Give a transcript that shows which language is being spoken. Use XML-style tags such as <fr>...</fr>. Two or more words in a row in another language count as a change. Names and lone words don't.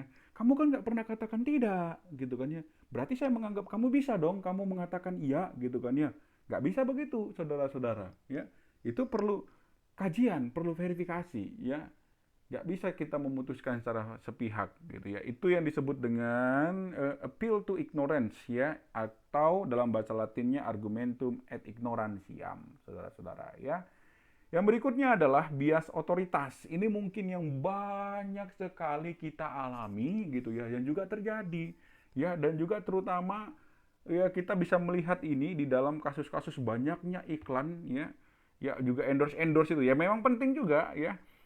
<id>Kamu kan nggak pernah katakan tidak, gitu kan ya. Berarti saya menganggap kamu bisa dong, kamu mengatakan iya, gitu kan ya. Nggak bisa begitu, saudara-saudara. Ya, itu perlu kajian, perlu verifikasi, ya. Nggak bisa kita memutuskan secara sepihak, gitu ya. Itu yang disebut dengan</id> <en>appeal to ignorance,</en> <id>ya, atau dalam bahasa Latinnya</id> <la>argumentum ad ignorantiam,</la> <id>saudara-saudara, ya. Yang berikutnya adalah bias otoritas. Ini mungkin yang banyak sekali kita alami gitu ya, yang juga terjadi ya, dan juga terutama ya kita bisa melihat ini di dalam kasus-kasus banyaknya iklan ya, ya juga endorse itu ya memang penting juga ya.</id>